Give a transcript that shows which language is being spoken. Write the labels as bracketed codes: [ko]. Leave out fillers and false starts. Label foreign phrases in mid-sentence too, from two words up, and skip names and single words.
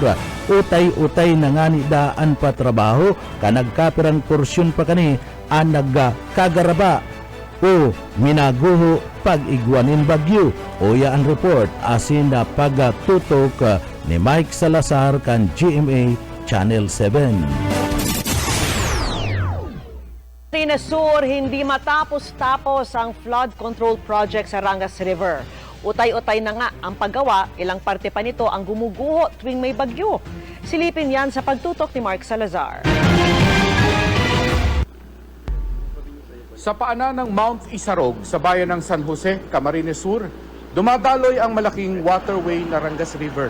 [bik] Utay-utay na nga ni daan pa trabaho ka nagkapirang porsyon pa kani ang nagkagaraba o minaguho pag-igwanin bagyo. Uya ang report asin na pagtutok ni Mike Salazar kan GMA Channel 7. [tl] Camarines Sur, hindi matapos-tapos ang flood control project sa Rangas River. Utay-utay na nga ang paggawa, ilang parte pa nito ang gumuguho tuwing may bagyo. Silipin yan sa pagtutok ni Mark Salazar. Sa paanan ng Mount Isarog sa bayan ng San Jose, Camarines Sur, Dumadaloy ang malaking waterway na Rangas River.